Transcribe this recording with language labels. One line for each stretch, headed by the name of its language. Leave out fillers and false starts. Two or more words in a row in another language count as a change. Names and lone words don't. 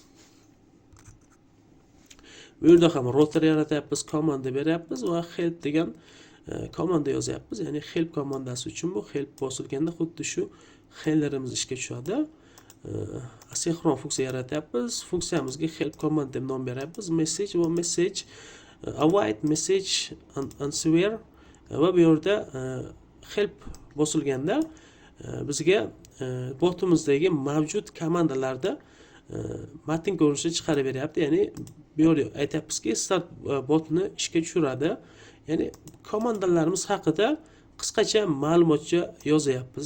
Uzbek: Bu yerda ham router yaratyapmiz, komanda beryapmiz va help degan komanda yozyapmiz. Ya'ni help komandasi uchun bu help bosilganda xuddi shu handlerimiz ishga tushadi. Asinxron funksiya yaratyapmiz. Funksiyamizga
English: help command
Uzbek: deb nom beryapmiz. Message va
English: message await message answer
Uzbek: va bu yerda help bosilganda bizga botimizdagi mavjud komandalarda matn ko'rinishida chiqarib beryapti. Ya'ni bu yerda aytyapmizki, start botni ishga tushiradi. Ya'ni komandalarimiz haqida qisqacha ma'lumotcha yozyapmiz.